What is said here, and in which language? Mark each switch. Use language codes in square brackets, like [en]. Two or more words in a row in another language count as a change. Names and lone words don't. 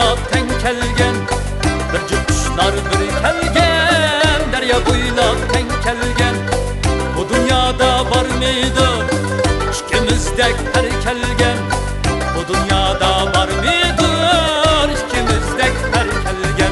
[uz] teng kelgen, bir juft qushlar bir kelgen, daryo bo'ylab teng kelgen. [tr] Bu dünyada var mıydı ikimizdek her kelgen? Bu dünyada var mıydı ikimizdek her kelgen?